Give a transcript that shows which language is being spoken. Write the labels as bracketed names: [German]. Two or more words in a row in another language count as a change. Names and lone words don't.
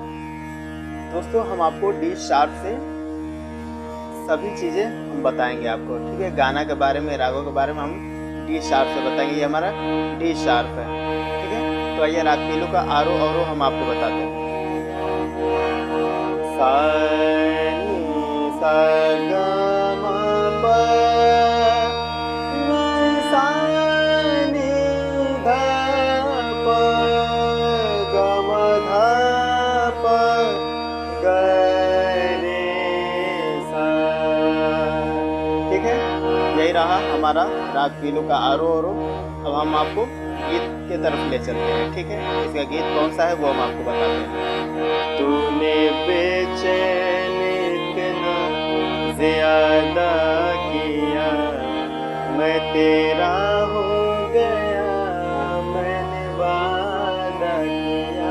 [Hindi] दोस्तों हम आपको [English] D sharp [Hindi] से सभी चीज़ें हम बताएंगे आपको, ठीक है। गाना के बारे में, रागों के बारे में हम [English] D sharp [Hindi] से बताएंगे। ये हमारा [English] D sharp [Hindi] है, ठीक है। तो आइए राग पीलू का आरोह अवरोह हम आपको बताते हैं। सा नी सा ग म प नी सा नी ध प ग म ध प ग रे सा, ठीक है। यही रहा हमारा राग पीलू का आरोह अवरोह। अब हम आपको गीत के तरफ ले चलते हैं, ठीक है। इसका गीत कौन सा है वो हम आपको बताते हैं। तूने बेचैन इतना ज़्यादा किया, मैं तेरा हो गया, मैंने वादा किया।